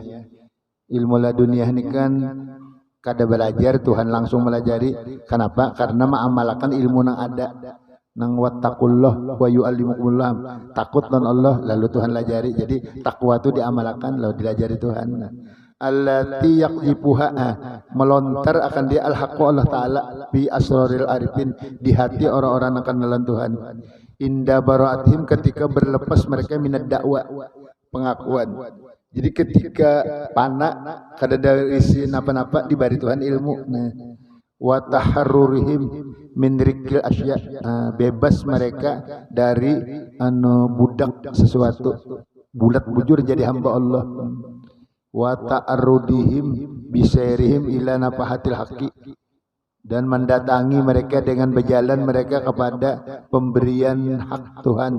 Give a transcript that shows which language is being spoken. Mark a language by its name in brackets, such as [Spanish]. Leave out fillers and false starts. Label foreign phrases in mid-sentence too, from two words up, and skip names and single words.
[Banjar] Ilmu laduniyah ini kan kada belajar Tuhan langsung melajari. Kenapa? Karena mengamalkan ilmu yang ada. Nang [Arabic] واتقوا الله ويعلمكم الله. [Banjar] Takut lawan Allah lalu Tuhan lajari. Jadi takwa itu diamalkan lalu dilajari Tuhan. [Arabic] التي يقذفها [Banjar] melontar akan dia [Arabic] الحق الله تعالى بأسرار العارفين [Banjar] di hati orang-orang yang kenalan Tuhan. [Arabic] عند براءتهم [Banjar] ketika berlepas mereka [Arabic] من الدعوى [Banjar] pengakuan. Jadi ketika panak kada dari isi napa-napa dibari Tuhan ilmu. Nah, [Arabic] وتحررهم من رق الأشياء, [Banjar] bebas mereka dari anu budak sesuatu. Bulat bujur jadi hamba Allah. [Arabic] وتعرضهم بسيرهم إلى نفحات الحق, [Banjar] dan mendatangi mereka dengan berjalan mereka kepada pemberian hak Tuhan.